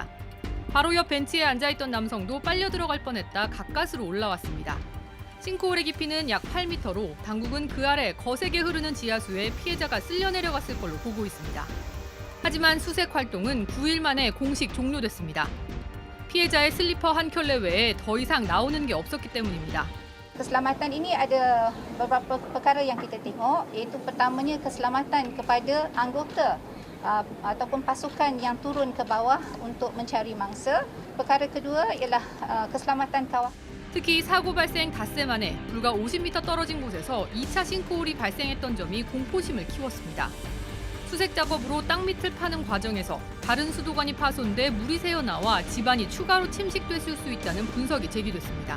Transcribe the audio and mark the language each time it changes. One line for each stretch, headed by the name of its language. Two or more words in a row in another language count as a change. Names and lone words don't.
Korean: 바로 옆 벤치에 앉아있던 남성도 빨려 들어갈 뻔했다 가까스로 올라왔습니다. 싱크홀의 깊이는 약 8m로 당국은 그 아래 거세게 흐르는 지하수에 피해자가 쓸려 내려갔을 걸로 보고 있습니다. 하지만 수색 활동은 9일 만에 공식 종료됐습니다. 피해자의 슬리퍼 한 켤레 외에 더 이상 나오는 게 없었기 때문입니다.
Malay: Keselamatan ini ada beberapa perkara yang kita tengok, iaitu pertamanya keselamatan kepada anggota ataupun pasukan yang turun ke bawah untuk mencari mangsa. Perkara kedua ialah keselamatan kawasan.
Korean: 특히 사고 발생 닷새 만에 불과 50m 떨어진 곳에서 2차 싱크홀이 발생했던 점이 공포심을 키웠습니다. 수색 작업으로 땅 밑을 파는 과정에서 다른 수도관이 파손돼 물이 새어나와 집안이 추가로 침식됐을 수 있다는 분석이 제기됐습니다.